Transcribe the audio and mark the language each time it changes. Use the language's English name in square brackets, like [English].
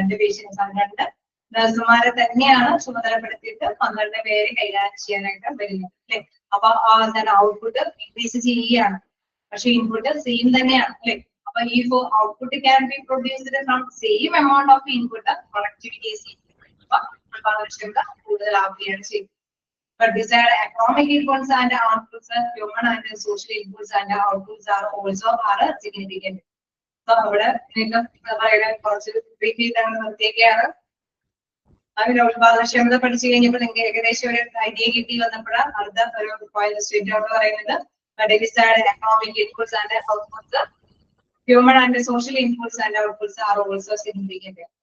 [Malayalam] 2 patients 2 നഴ്സുമാരെ തന്നെയാണ് ചുമതലപ്പെടുത്തിയിട്ട് 12 പേരെ കൈകാര്യം ചെയ്യാനായിട്ട് വരുന്നത് അല്ലെ. അപ്പൊ എന്താണ് ഔട്ട്പുട്ട് ഇൻക്രീസ് ചെയ്യുകയാണ്, പക്ഷെ ഇൻപുട്ട് സെയിം തന്നെയാണ് അല്ലെ. അപ്പൊ ഈ [English] output can be produced from same amount of input, [Malayalam] productivity ഉത്പാദനക്ഷമത കൂടുതലാവുകയാണ് ചെയ്യുന്നത്. [English] But desired economic inputs and outputs, human and social inputs and outputs are also significant. [Malayalam] So അവിടെ കുറച്ച് ബ്രീഫ് ചെയ്താണ് നിർത്തിയൊക്കെയാണ്. അതിന്റെ ഉത്പാദനക്ഷമത പഠിച്ചു കഴിഞ്ഞപ്പോൾ നിങ്ങൾക്ക് ഏകദേശം ഒരു ഐഡിയ കിട്ടി വന്നപ്പോഴാണ് അടുത്ത ഒരു പോയിന്റ് സ്റ്റേറ്റ് എന്ന് പറയുന്നത് [English] Economic inputs and outputs, human and social inputs and outputs are also significant.